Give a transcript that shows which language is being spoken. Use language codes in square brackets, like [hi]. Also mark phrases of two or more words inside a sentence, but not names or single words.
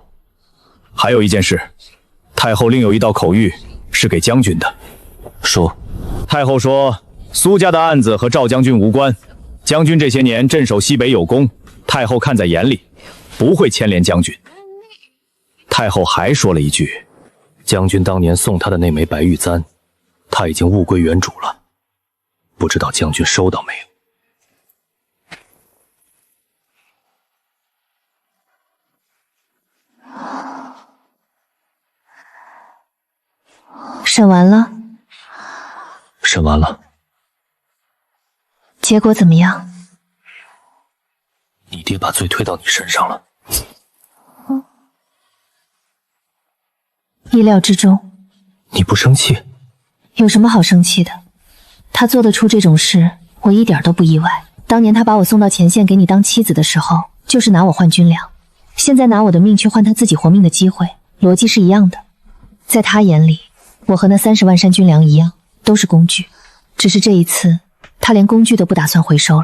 [zh] 還有一件事，太後另有一道口諭，是給將軍的。說。太後說，蘇家的案子和趙將軍無關，將軍這些年鎮守西北有功，太後看在眼裡，不會牽連將軍。太後還說了一句，將軍當年送他的那枚白玉簪，他已經物歸原主了，不知道将軍收到沒有？审完了。审完了。結果怎麼樣？你爹把罪推到你身上了。意料之中。你不生氣？有什麼好生氣的？他做得出這種事，我一點都不意外。當年他把我送到前線給你當妻子的時候，就是拿我換軍糧。現在拿我的命去換他自己活命的機會，邏輯是一樣的。在他眼裡，我和那30萬山軍糧一樣，都是工具。只是這一次，他連工具都不打算回收了。